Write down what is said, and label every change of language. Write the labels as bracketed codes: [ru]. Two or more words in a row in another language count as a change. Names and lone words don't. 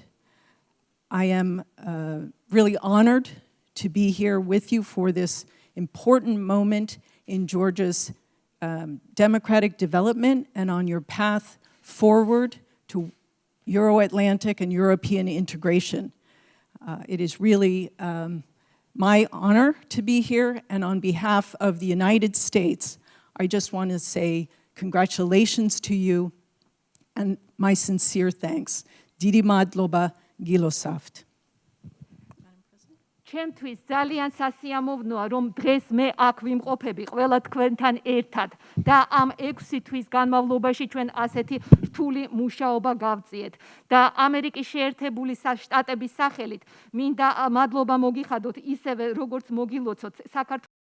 [en] I am really honored to be here with you for this important moment in Georgia's democratic development and on your path forward to Euro-Atlantic and European integration. It is really my honor to be here, and on behalf of the United States, I just want to say congratulations to you and my sincere thanks. [ka] დიდი მადლობა გილოცავთ. ჩემთვის ძალიან სასიამოვნოა, რომ დღეს მე აქ ვიმყოფები ყველა თქვენთან ერთად და ამ 6 თვის განმავლობაში ჩვენ ასეთი რთული მუშაობა გავწიეთ. და ამერიკის შეერთებული შტატების სახელით მინდა მადლობა მოგიხადოთ ისევე როგორც მოგილოცოთ საქართველოს